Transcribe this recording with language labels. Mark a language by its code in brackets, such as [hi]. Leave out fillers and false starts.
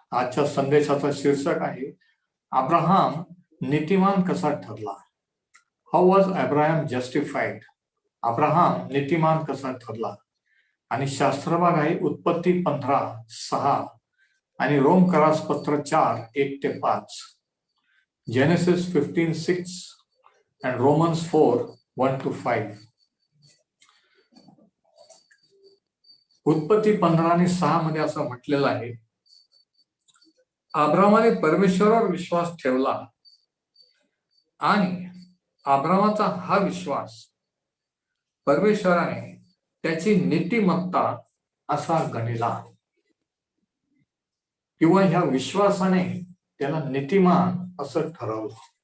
[mr] आजच्या संदेशाचं शीर्षक आहे अब्राहम नीतिमान कसा ठरला. [en] How was Abraham justified. [mr] Abraham नीतिमान कसा ठरला. आणि शास्त्रभाग आहे उत्पत्ती 15:6 आणि रोमकरासपत्र 4:1-5. [en] Genesis 15:6 and Romans 4:1-5. [mr] उत्पत्ती 15 आणि 6 मध्ये असं म्हटलेलं आहे, अब्रामाने परमेश्वरावर विश्वास ठेवला आणि अब्रामाचा हा विश्वास परमेश्वराने त्याची नीतिमत्ता असा गणिला, किंवा ह्या विश्वासाने त्याला नीतिमान असं ठरवलं.